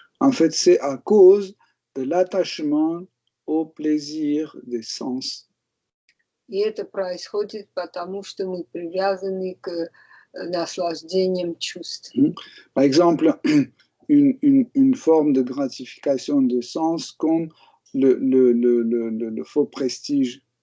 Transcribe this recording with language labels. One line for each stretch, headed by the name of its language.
French: En fait, c'est à cause de l'attachement au plaisir des sens.
Russian: И это происходит потому, что мы привязаны к наслаждениям чувств.
French: Par exemple, une forme de gratification des sens comme le faux prestige.